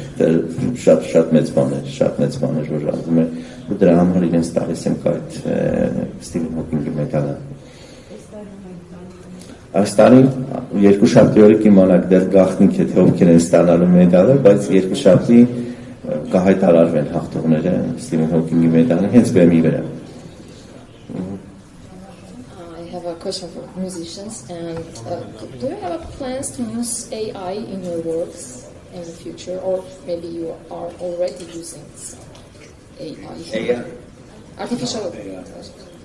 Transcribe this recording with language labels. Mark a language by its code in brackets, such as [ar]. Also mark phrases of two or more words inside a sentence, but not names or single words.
[hy] շատ մեծ բան է, որ անում է, ու դրա համար իրենց տալիս ենք այդ Սթիվեն Հոքինգի մեդալը։ Այս տարի երկուշաբթի օրը կիմանաք դեռ գաղտնիք է, թե ովքեր են ստանալու մեդալը, բայց երկուշաբթի կհայտարարվեն հաղթողները Սթիվեն Հոքինգի մեդալը հենց բեմի վրա։ [en] I have a question for musicians, and do you have plans to use AI in your works in the future, or maybe you are already using some AI? Artificial intelligence.